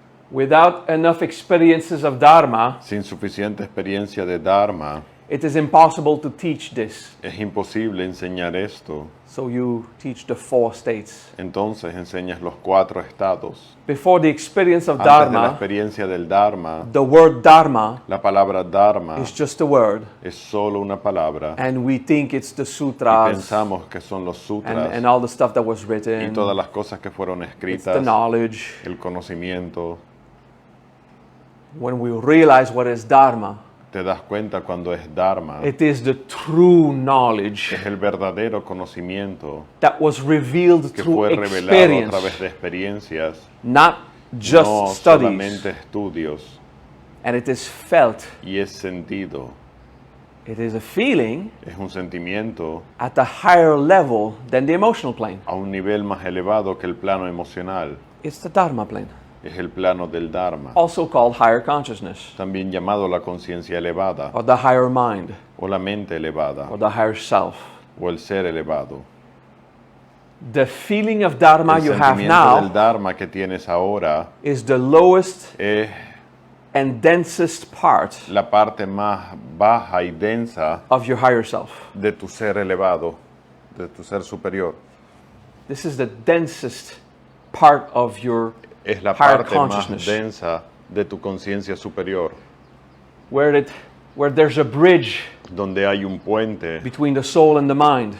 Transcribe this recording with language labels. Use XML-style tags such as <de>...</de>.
<en>Without enough experiences of Dharma,</en> <es>Sin suficiente experiencia de Dharma,</es> <en>it is impossible to teach this.</en> <es>es imposible enseñar esto.</es> <en>So you teach the 4 states.</en> <es>Entonces enseñas los 4 estados.</es> <en>Before the experience of</en> <es>Antes de la</es> <en>Dharma,</en> <es>experiencia del Dharma,</es> <en>the word Dharma</en> <es>la palabra Dharma</es> <en>is just a word,</en> <es>es solo una palabra.</es> <en>and we think it's the</en> <es>Y</es> <en>sutras</en> <es>pensamos que son los sutras</es> <en>and all the stuff that was</en> <es>y</es> <en>written.</en> <es>todas las cosas que fueron</es> <en>It's</en> <es>escritas,</es> <en>the knowledge.</en> <es>el conocimiento.</es> <en>When we realize what is Dharma,</en> <es>Te das cuenta cuando es Dharma.</es> <en>it is the true knowledge</en> <es>Es el verdadero conocimiento</es> <en>that was revealed</en> <es>que</es> <en>through</en> <es>fue revelado a</es> <en>experience,</en> <es>través de experiencias,</es> <en>not just</en> <es>no</es> <en>studies.</en> <es>solamente estudios.</es> <en>And it is felt.</en> <es>Y es sentido,</es> <en>It is a feeling</en> <es>es un sentimiento</es> <en>at a higher level than the emotional plane.</en> <es>a un nivel más elevado que el plano emocional.</es> <en>It's the Dharma plane,</en> <es>Es el plano del Dharma,</es> <en>also called higher consciousness,</en> <es>también llamado la conciencia elevada,</es> <en>or the higher mind,</en> <es>o la mente elevada,</es> <en>or the higher self.</en> <es>o el ser elevado.</es> <en>The feeling of Dharma</en> <es>El</es> <en>you have</en> <es>sentimiento del</es> <en>now</en> <es>Dharma que tienes ahora</es> <en>is the lowest</en> <es>es</es> <en>and densest part</en> <es>la parte más baja y densa</es> <en>of your higher self.</en> <es>de tu ser elevado, de tu ser superior.</es> <en>This is the densest part of your</en> <es>Es la</es> <en>higher</en> <es>parte más</es> <en>consciousness,</en> <es>densa de tu conciencia superior,</es> <en>where there's a bridge</en> <es>donde hay un puente</es> <en>between the soul and the mind,</en>